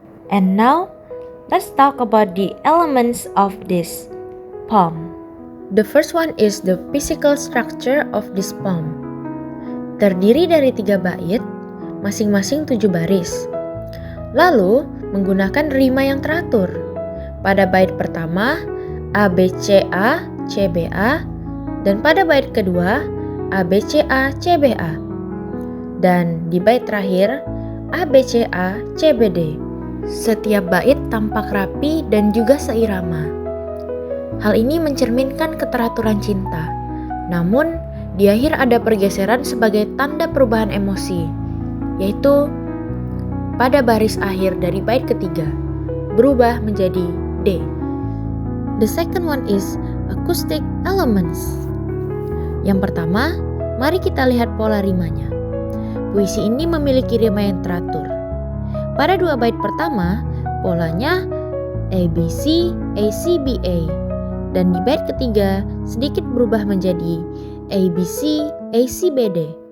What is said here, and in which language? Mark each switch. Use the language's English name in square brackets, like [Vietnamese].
[English] And now, let's talk about the elements of this poem. The first one is the physical structure of this poem. [Indonesian] Terdiri dari 3 bait, masing-masing 7 baris. Lalu menggunakan rima yang teratur. Pada bait pertama ABCA CBA, dan pada bait kedua ABCA CBA, dan di bait terakhir ABCA CBD. Setiap bait tampak rapi dan juga seirama. Hal ini mencerminkan keteraturan cinta. Namun di akhir ada pergeseran sebagai tanda perubahan emosi, yaitu pada baris akhir dari bait ketiga berubah menjadi D. [English] The second one is acoustic elements. [Indonesian] Yang pertama, mari kita lihat pola rimanya. Puisi ini memiliki rima yang teratur. Pada 2 bait pertama, polanya ABC, ACBA, dan di bait ketiga sedikit berubah menjadi ABC, ACBD.